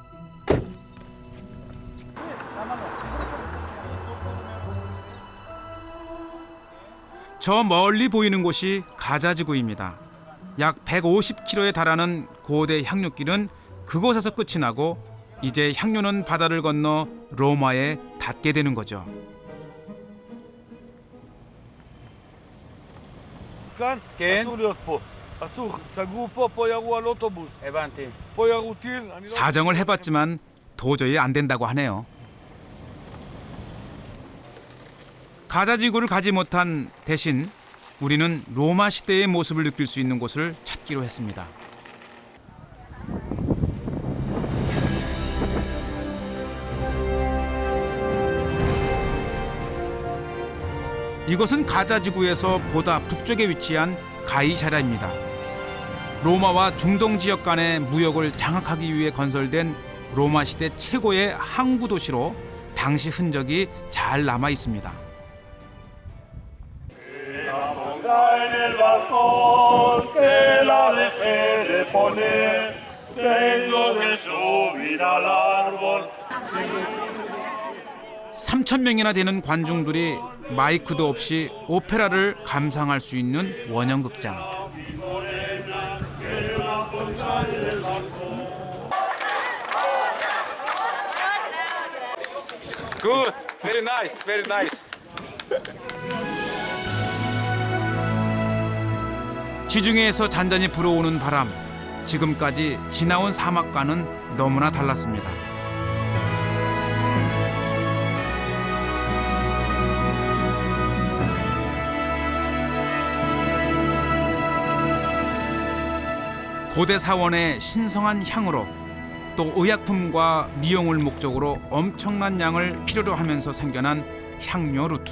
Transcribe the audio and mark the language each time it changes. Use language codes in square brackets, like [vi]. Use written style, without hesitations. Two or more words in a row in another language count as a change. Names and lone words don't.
[ko] 저 멀리 보이는 곳이 가자지구입니다. 약 150km에 달하는 고대 향료길은 그곳에서 끝이 나고 이제 향료는 바다를 건너 로마에 닿게 되는 거죠. [he] כאן, אסור להיות פה. אסור, סגרו פה ירו על אוטובוס. 에반티. פה ירו טיל. אני לא... [ko] 사정을 해봤지만 도저히 안 된다고 하네요. 가자지구를 가지 못한 대신 우리는 로마 시대의 모습을 느낄 수 있는 곳을 찾기로 했습니다. 이곳은 가자지구에서 보다 북쪽에 위치한 가이사랴입니다. 로마와 중동 지역 간의 무역을 장악하기 위해 건설된 로마 시대 최고의 항구 도시로 당시 흔적이 잘 남아 있습니다. [es] el bastón que la dejé de poner, tengo que subir al árbol. [ko] 3,000명이나 되는 관중들이 마이크도 없이 오페라를 감상할 수 있는 원형극장. [en] Good, very nice, very nice. [ko] 지중해에서 잔잔히 불어오는 바람, 지금까지 지나온 사막과는 너무나 달랐습니다. 고대 사원의 신성한 향으로 또 의약품과 미용을 목적으로 엄청난 양을 필요로 하면서 생겨난 향료 루트.